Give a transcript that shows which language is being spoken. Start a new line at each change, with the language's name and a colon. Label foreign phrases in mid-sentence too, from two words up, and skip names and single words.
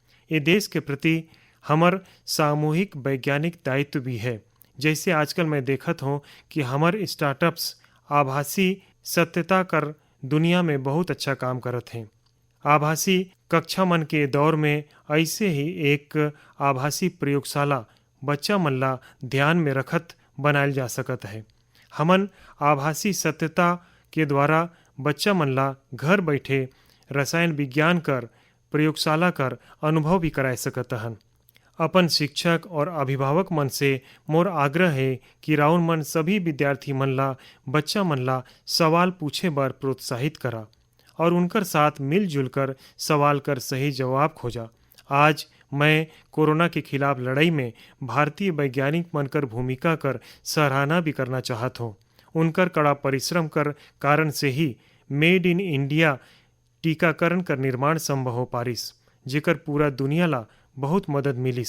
Sadri: ये देश के प्रति हमर सामूहिक वैज्ञानिक दायित्व भी है। जैसे आजकल मैं देखत हूँ कि हमर स्टार्टअप्स आभासी सत्यता कर दुनिया में बहुत अच्छा काम करत हैं। आभासी कक्षा मन के दौर में ऐसे ही एक आभासी प्रयोगशाला बच्चा मन ला ध्यान में रखत बनायल जा सकत है। हमन आभासी सत्यता के द्वारा बच्चा मन ला घर बैठे रसायन विज्ञान कर प्रयोगशाला कर अनुभव भी कराए सकत हन। अपन शिक्षक और अभिभावक मन से मोर आग्रह है कि राउर मन सभी विद्यार्थी मन ला बच्चा मन ला सवाल पूछे बर प्रोत्साहित करा और उनकर साथ मिलजुल कर सवाल कर सही जवाब खोजा। आज मैं कोरोना के खिलाफ लड़ाई में भारतीय वैज्ञानिक मन कर भूमिका कर सराहना भी करना चाहत हूँ। उनकर कड़ा परिश्रम कर कारण से ही मेड इन इंडिया टीकाकरण कर निर्माण संभव हो पारिस, जेकर पूरा दुनिया ला बहुत मदद मिलिस।